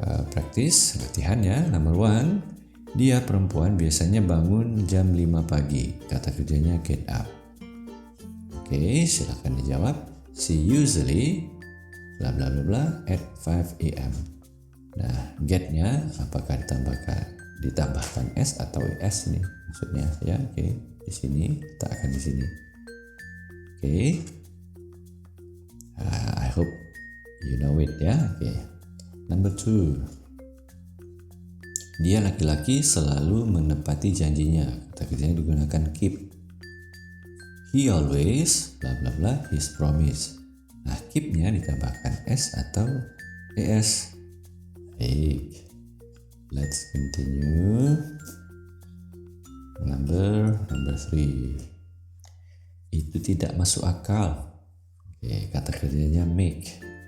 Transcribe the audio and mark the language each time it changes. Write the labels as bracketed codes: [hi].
[id] Practice latihan ya. Number 1, dia perempuan biasanya bangun jam 5 pagi. Kata kerjanya get up. Oke, silakan dijawab. [en] She usually bla bla bla bla at 5 a.m. [id] Nah, get-nya apakah ditambahkan s atau es nih maksudnya ya. Oke, di sini kita akan di sini. Oke. [en] I hope you know it ya. Oke. Number 2. [id] Dia laki-laki selalu menepati janjinya. Kata kerjanya digunakan keep. [en] He always bla bla bla his promise. [id] Nah, keep-nya ditambahkan s atau es. [en] Baik. Let's continue. Number 3. [id] Itu tidak masuk akal. Oke, kata kerjanya make.